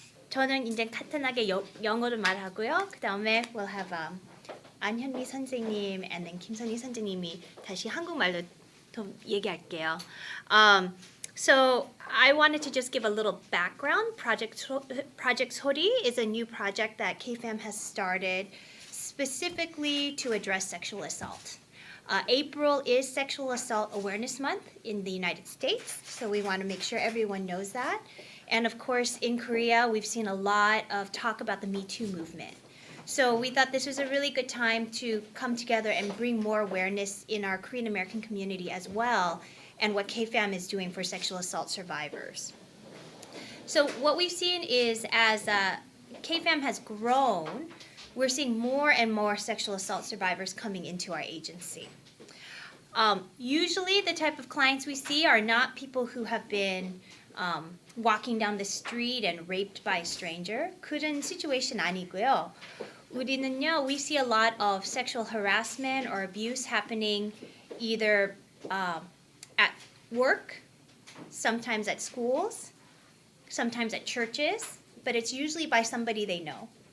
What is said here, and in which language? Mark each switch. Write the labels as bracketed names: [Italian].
[Korean] 저는 이제 간단하게 영어로 말하고요. 그 다음에 [English] we'll have [Korean] 안현미 선생님 [English] and then [Korean] 김선희 선생님이 다시 한국말로 더 얘기할게요. [English] So I wanted to just give a little background. Project Sori is a new project that KFAM has started specifically to address sexual assault. April is Sexual Assault Awareness Month in the United States, so we want to make sure everyone knows that. And of course, in Korea, we've seen a lot of talk about the Me Too movement. So we thought this was a really good time to come together and bring more awareness in our Korean American community as well, and what KFAM is doing for sexual assault survivors. So what we've seen is as KFAM has grown, we're seeing more and more sexual assault survivors coming into our agency. Usually the type of clients we see are not people who have been walking down the street and raped by a stranger. [Korean] 그런 situation 아니고요. 우리는요, [English] we see a lot of sexual harassment or abuse happening either at work, sometimes at schools, sometimes at churches, but it's usually by somebody they know.